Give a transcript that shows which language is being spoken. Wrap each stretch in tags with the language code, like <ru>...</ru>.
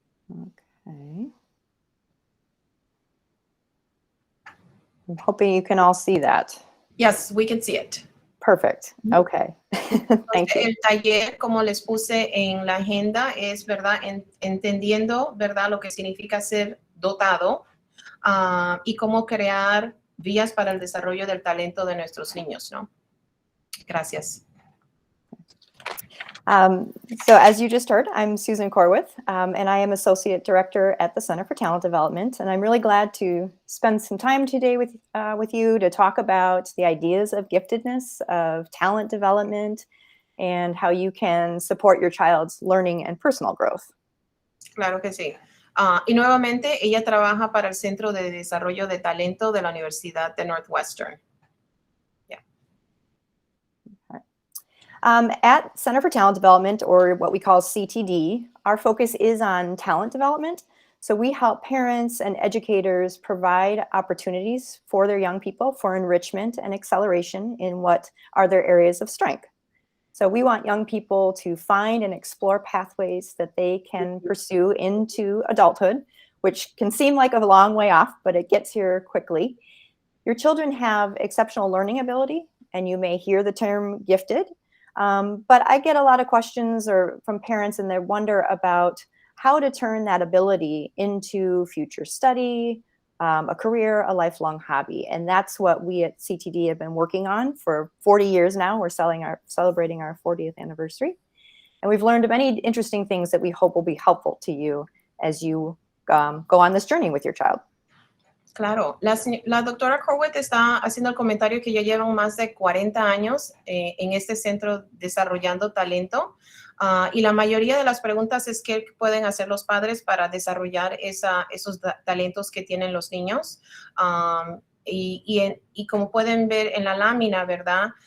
<en>Okay. I'm hoping you can all see that. Yes, we can see it. Perfect. Okay. Thank you.</en> <es>El taller, como les puse en la agenda, es, ¿verdad? Entendiendo, ¿verdad? Lo que significa ser dotado y cómo crear vías para el desarrollo del talento de nuestros niños, ¿no? Gracias.</es> <en>So as you just heard, I'm Susan Corwith, and I am Associate Director at the Center for Talent Development. And I'm really glad to spend some time today with you to talk about the ideas of giftedness, of talent development, and how you can support your child's learning and personal growth.</en> <es>Claro que sí. Y nuevamente, ella trabaja para el Centro de Desarrollo de Talento de la Universidad de Northwestern.</es> <en>At Center for Talent Development, or what we call CTD, our focus is on talent development. So we help parents and educators provide opportunities for their young people for enrichment and acceleration in what are their areas of strength. So we want young people to find and explore pathways that they can pursue into adulthood, which can seem like a long way off, but it gets here quickly. Your children have exceptional learning ability, and you may hear the term gifted. But I get a lot of questions from parents, and they wonder about how to turn that ability into future study, a career, a lifelong hobby. And that's what we at CTD have been working on for 40 years now. We're celebrating our 40th anniversary. And we've learned many interesting things that we hope will be helpful to you as you go on this journey with your child.</en> <es>Claro, la doctora Corwith está haciendo el comentario que ya llevan más de 40 años en este centro desarrollando talento y la mayoría de las preguntas es qué pueden hacer los padres para desarrollar esos talentos que tienen los niños y como pueden ver en la lámina, ¿verdad?</es>